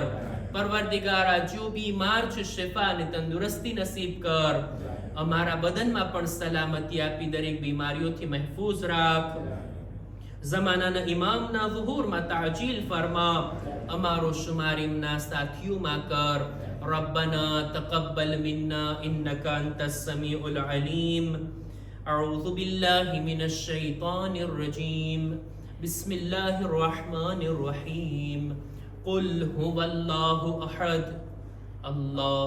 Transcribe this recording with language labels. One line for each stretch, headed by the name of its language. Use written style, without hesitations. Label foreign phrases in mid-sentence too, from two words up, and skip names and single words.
Gujarati: પરવરદિગારા જો બીમાર છે શિફા અને તંદુરસ્તી નસીબ કર. અમારા બદનમાં પણ સલામતી આપી દરેક બીમારીઓથી મહેફૂઝ રાખ. ઝમાનાના ઇમામના ઝુહૂરમાં તાજીલ ફરમા, અમારો શુમાર એમના સાથીઓમાં કર.
Arabic: ربنا تقبل منا إنك أنت السميع العليم أعوذ بالله من الشيطان الرجيم بسم الله الرحمن الرحيم قل هو الله أحد الله